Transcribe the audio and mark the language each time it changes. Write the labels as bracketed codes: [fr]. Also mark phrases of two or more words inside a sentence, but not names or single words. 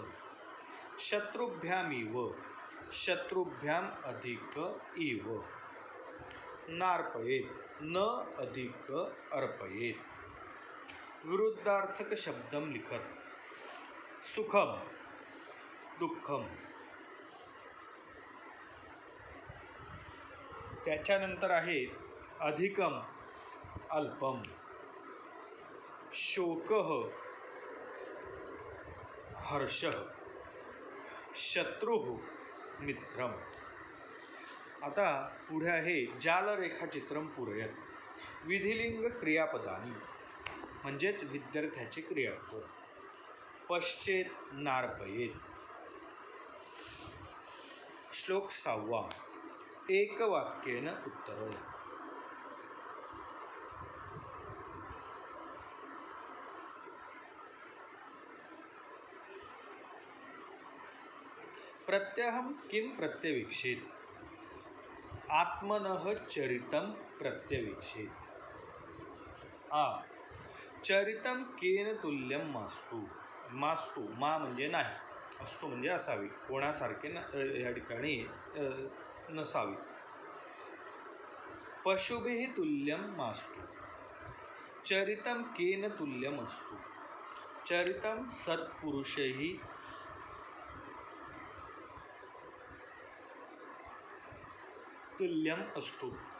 [sa] शत्रुभ्यामिव, शत्रुभ्याम अधिक इव. नार्पयेत, न अधिक अर्पयेत. विरुद्धार्थक शब्दम लिखत. सुखम दुःखम. [mr] त्याच्यानंतर आहे [sa] अधिकम अल्पम, शोकः हर्षः, शत्रुः मित्रम. [mr] आता पुढे आहे [sa] जालरेखाचित्रम पूरयत. [mr] विधिलिंग क्रियापदानी म्हणजेच विद्यार्थ्याचे क्रियापद. [sa] पश्चेत नार्पयेत. श्लोक 6. एक वाक्येन उत्तर. प्रत्यहम किम प्रत्यवीक्षेत, आत्मनः चरितम प्रत्यवीक्षेत. आ चरितम केन तुल्यम मास्तु. [mr] मास्तु मा म्हणजे नाही, असतो म्हणजे असावी, कोणासारखे या ठिकाणी नसावी. [sa] पशुभिः तुल्यम मास्तु, चरितम केन तुल्यम अस्तु. चरितम सत्पुरुषैः तुल्यम अस्तु.